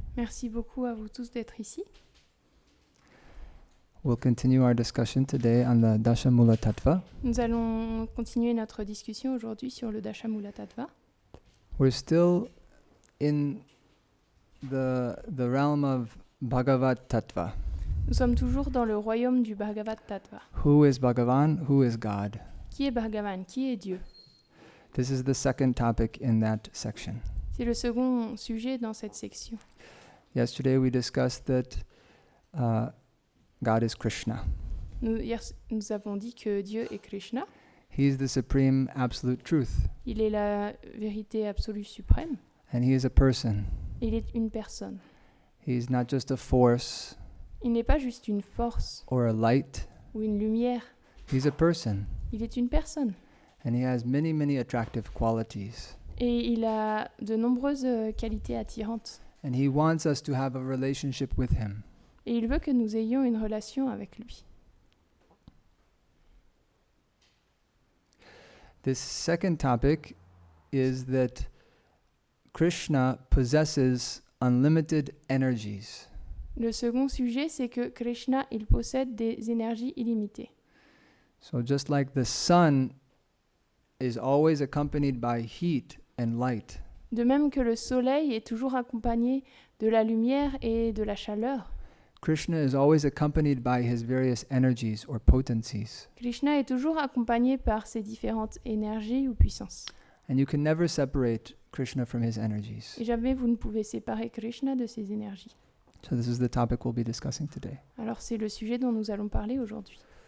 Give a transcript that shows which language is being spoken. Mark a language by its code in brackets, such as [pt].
[fr] Merci beaucoup à vous tous d'être ici. [en] We'll continue our discussion today on the Dashamula Tattva. [fr] Nous allons continuer notre discussion aujourd'hui sur le Dashamula Tattva. [en] We're still in the realm of Bhagavat Tattva. [fr] Nous sommes toujours dans le royaume du Bhagavad Tattva. [en] Who is Bhagavan? Who is God? [fr] Qui est Bhagavan? Qui est Dieu? [en] This is the second topic in that section. [fr] C'est le second sujet dans cette section. [en] Yesterday we discussed that God is Krishna. [fr] Hier, nous avons dit que Dieu est Krishna. [en] He's the supreme absolute truth. [fr] Il est la vérité absolue suprême. [en] And he is a person. [fr] Il est une personne. [en] He's not just a force [fr] Il n'est pas juste une force [en] or a light. [fr] ou une lumière. [en] He's a person. [fr] Il est une personne. [en] And he has many, many attractive qualities. [fr] Et il a de nombreuses qualités attirantes. [en] And he wants us to have a relationship with him. [fr] Et il veut que nous ayons une relation avec lui. [en] This second topic is that Krishna possesses unlimited energies. [fr] Le second sujet, c'est que Krishna, il possède des énergies illimitées. [en] So just like the sun is always accompanied by heat and light, [fr] De même que le soleil est toujours accompagné de la lumière et de la chaleur, [en] Krishna is always accompanied by his various energies or potencies. [fr] Krishna est toujours accompagné par ses différentes énergies ou puissances. [en] And you can never separate Krishna from his energies. [fr] Et jamais vous ne pouvez séparer Krishna de ses énergies. [en] So this is the topic we'll be discussing today. [fr] Alors c'est le sujet dont nous allons parler aujourd'hui.